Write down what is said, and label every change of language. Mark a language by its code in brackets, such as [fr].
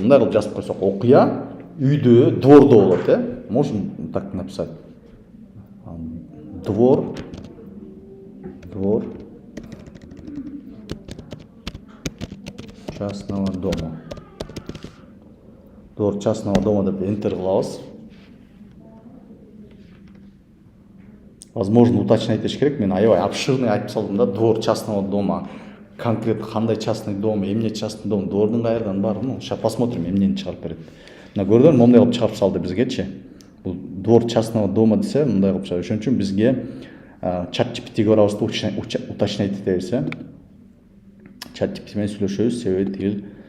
[ky] Мындай кылып жазып койсок, окуя үйдө, двордо болот, [ru] Можем так написать. Двор частного дома. Двор частного дома [ky] деп enter кылабыз. Возможно, уточнять этиш керек. Мен аябай обширный айтып салдым да, [ru] двор частного дома. [ky] Конкретно кандай частный дом, эмне частный дом, двордун кайердан бар. [ru] Ну, сейчас посмотрим, [ky] эмнени чыгарып берет. Мына көрдүңөр, момундай кылып чыгарып салды бизгечи. Бул [ru] двор частного дома [ky] десе, мындай кылып чыгарып. Ошон үчүн бизге ChatGPT'ге барабыз да, уточнять этебиз, ChatGPT менен сүйлөшөбүз, себеби тигил.